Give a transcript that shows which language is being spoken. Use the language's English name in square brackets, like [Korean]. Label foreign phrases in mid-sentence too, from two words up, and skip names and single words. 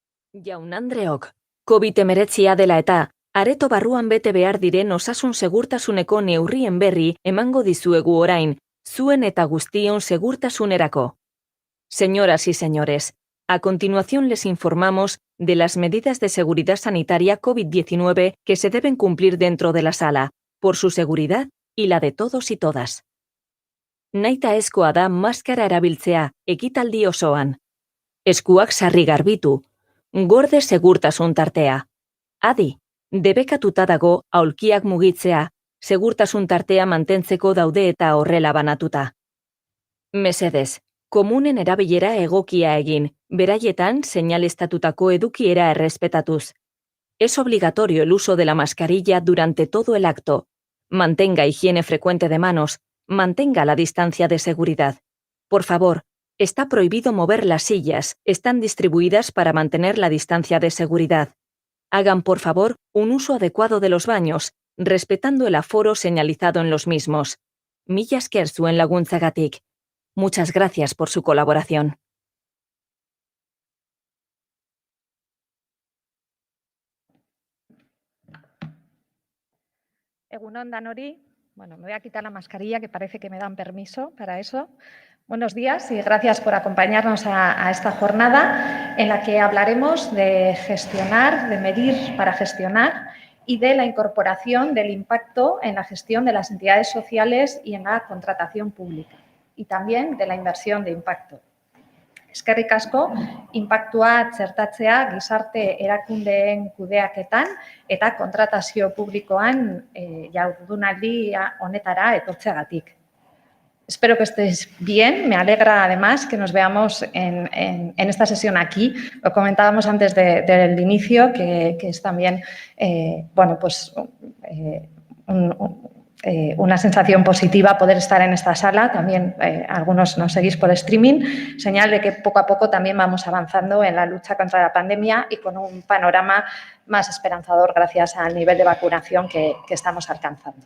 [Basque] Jaun-andreok, COVID-19 dela eta, areto barruan bete behar diren osasun segurtasuneko neurrien berri emango dizuegu orain, zuen eta guztion segurtasunerako. [Spanish] Señoras y señores, a continuación les informamos de las medidas de seguridad sanitaria COVID-19 que se deben cumplir dentro de la sala, por su seguridad y la de todos y todas. [Basque] Nahitaezkoa da maskara erabiltzea ekitaldi osoan. Eskuak sarri garbitu. Gorde segurtasun tartea. Adi, debekatuta dago aulkiak mugitzea, segurtasun tartea mantentzeko daude eta horrela banatuta. Mesedez, komunen erabilera egokia egin, beraietan seinalestatutako edukiera errespetatuz. [Spanish] Es obligatorio el uso de la mascarilla durante todo el acto. Mantenga higiene frecuente de manos, mantenga la distancia de seguridad. Por favor, está prohibido mover las sillas, están distribuidas para mantener la distancia de seguridad. Hagan, por favor, un uso adecuado de los baños, respetando el aforo señalizado en los mismos. [Basque] Mila esker zuen laguntzagatik. [Spanish] Muchas gracias por su colaboración. [Basque] Egunon danori. [Spanish] Bueno, me voy a quitar la mascarilla, que parece que me dan permiso para eso. Buenos días y gracias por acompañarnos a esta jornada en la que hablaremos de gestionar, de medir para gestionar y de la incorporación del impacto en la gestión de las entidades sociales y en la contratación pública y también de la inversión de impacto. [Basque] Eskerrik asko, inpaktua txertatzea gizarte erakundeen kudeaketan eta kontratazio publikoan jardunaldi honetara etortzeagatik. [Spanish] Espero que estéis bien. Me alegra además que nos veamos en esta sesión aquí. Lo comentábamos antes del inicio, que es también una sensación positiva poder estar en esta sala. También algunos nos seguís por streaming, señal de que poco a poco también vamos avanzando en la lucha contra la pandemia y con un panorama más esperanzador gracias al nivel de vacunación que estamos alcanzando.